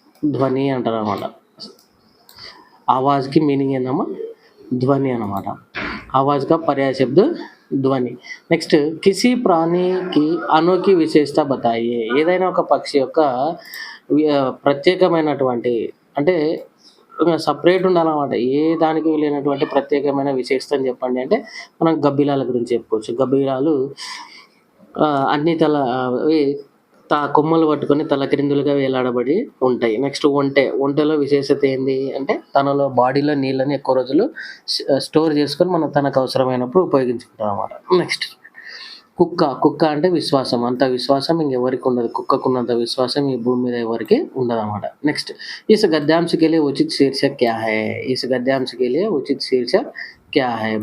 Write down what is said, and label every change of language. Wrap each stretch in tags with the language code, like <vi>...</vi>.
<te>ధ్వని అంటారు అన్నమాట. ఆవాజ్కి మీనింగ్ ఏందమ్మా? ధ్వని అన్నమాట.</te> <hi>आवाज़ का पर्याय शब्द ధ్వని. నెక్స్ట్ కిసి ప్రాణికి అనోఖి విశేషత బతాయియే.</hi> <te>ఏదైనా ఒక పక్షి యొక్క ప్రత్యేకమైనటువంటి అంటే సెపరేట్ ఉండాలనమాట. ఏ దానికి లేనటువంటి ప్రత్యేకమైన విశేషతని చెప్పండి అంటే, మనం గబ్బిలాల గురించి చెప్పుకోవచ్చు. గబ్బిలాలు అన్ని అవి కొమ్మలు పట్టుకొని తలక్రిందులుగా వేలాడబడి ఉంటాయి. నెక్స్ట్ ఒంటె. ఒంటెలో విశేషత ఏంది అంటే, తనలో బాడీలో నీళ్ళని ఎక్కువ రోజులు స్టోర్ చేసుకొని మనం తనకు అవసరమైనప్పుడు ఉపయోగించుకుంటామనమాట. నెక్స్ట్ కుక్క. కుక్క అంటే విశ్వాసం. అంత విశ్వాసం ఇంకెవరికి ఉండదు. కుక్కకున్నంత విశ్వాసం ఈ భూమి మీద ఎవరికీ ఉండదనమాట.</te> <hi>నెక్స్ట్ इस गद्यांश के लिए उचित शीर्षक क्या है? इस गद्यांश के लिए उचित शीर्षक क्या है?</hi>